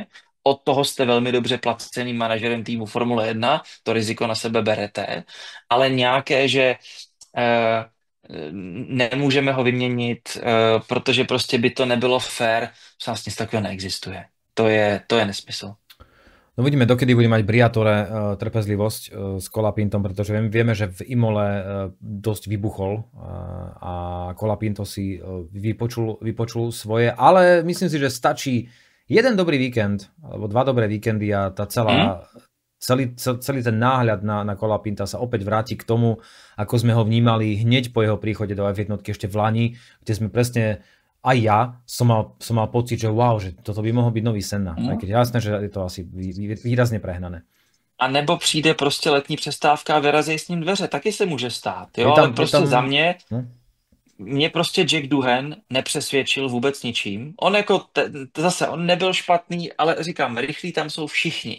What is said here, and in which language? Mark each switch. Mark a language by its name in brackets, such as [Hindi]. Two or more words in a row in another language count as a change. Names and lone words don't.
[Czech] Od toho jste velmi dobře placeným manažerem týmu Formule 1, to riziko na sebe berete, ale nějaké, že eh, nemůžeme ho vyměnit, protože prostě by to nebylo fér, vlastně nic takového neexistuje. To je nesmysl. [Slovak] No uvidíme, dokedy bude mať Briatore trpezlivosť s Colapintom, pretože vieme, že v Imole dosť vybuchol a Colapinto si vypočul svoje, ale myslím si, že stačí jeden dobrý víkend, alebo dva dobré víkendy a tá celý ten náhľad na Colapinta sa opäť vráti k tomu, ako sme ho vnímali hneď po jeho príchode do F1 ešte v Lani, kde sme presne aj ja som mal pocit, že wow, že toto by mohol byť nový Senna. Aj keď jasné, že je to asi výrazně prehnané. [Czech] A nebo přijde prostě letní přestávka a vyrazí s ním dveře, taky se může stát, jo, ale prostě za mě, mě prostě Jack Doohan nepřesvědčil vůbec ničím. On jako, zase, on nebyl špatný, ale říkám, rychlí tam jsou všichni.